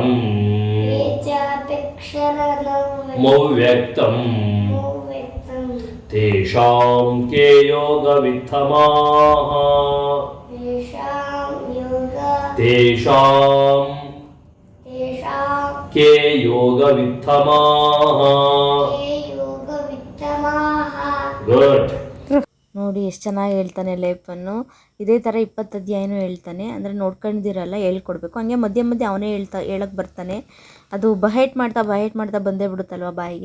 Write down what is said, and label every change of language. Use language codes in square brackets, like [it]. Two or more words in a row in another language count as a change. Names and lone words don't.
[sa] ಯೇ ಚಾಪ್ಯಕ್ಷರಮವ್ಯಕ್ತಂ ಮವ್ಯಕ್ತಂ ತೇಷಾಂ ಕೇ ಯೋಗವಿತ್ತಮಾಃ. ತೇಷಾಂ ಕೇ ಯೋಗವಿತ್ತಮಾಃ. [kn] ಗುಡ್. ನೋಡಿ ಎಷ್ಟು ಚೆನ್ನಾಗಿ ಹೇಳ್ತಾನೆ ಲೇಪನ್ನು. ಇದೇ ಥರ 20 ಅಧ್ಯಾಯನೂ ಹೇಳ್ತಾನೆ. ಅಂದರೆ ನೋಡ್ಕೊಂಡಿದ್ದೀರಲ್ಲ, ಹೇಳ್ಕೊಡ್ಬೇಕು. ಹಂಗೆ ಮಧ್ಯೆ ಅವನೇ ಹೇಳಕ್ಕೆ ಬರ್ತಾನೆ. ಅದು ಬಹೇಟ್ ಮಾಡ್ತಾ ಬಂದೇ ಬಿಡುತ್ತಲ್ವ ಬಾಯಿಗೆ.